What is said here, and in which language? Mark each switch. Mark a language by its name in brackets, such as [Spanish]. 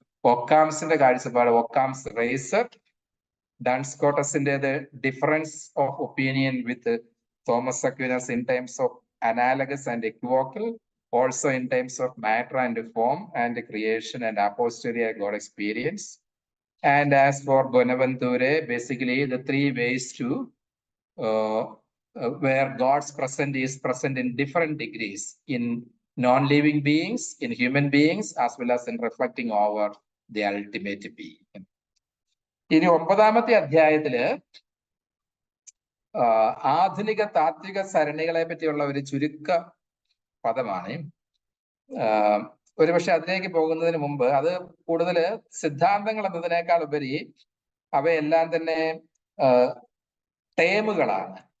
[Malayalam] ഒക്കാംസിന്റെ കാഴ്ചപ്പാട്, [English] Ockham's razor, Duns സ്കോട്ടസിന്റേത് difference of opinion with Thomas Aquinas in times of analogous and equivocal, also in terms of matter and form and creation and a posterior God experience. And as for Bonaventure, basically the three ways to where God's presence is present in different degrees in non-living beings, in human beings, as well as in reflecting over the ultimate being. [Malayalam] ഇനി 9-ാമത്തെ അധ്യായത്തില് ആധുനിക താത്വിക സരണികളെ പറ്റിയുള്ള ഒരു ചുരുക്ക പദമാണ്. ഒരുപക്ഷെ അതിലേക്ക് പോകുന്നതിന് മുമ്പ് അത് കൂടുതൽ സിദ്ധാന്തങ്ങൾ എന്നതിനേക്കാൾ ഉപരി അവയെല്ലാം തന്നെ ടേമുകളാണ്.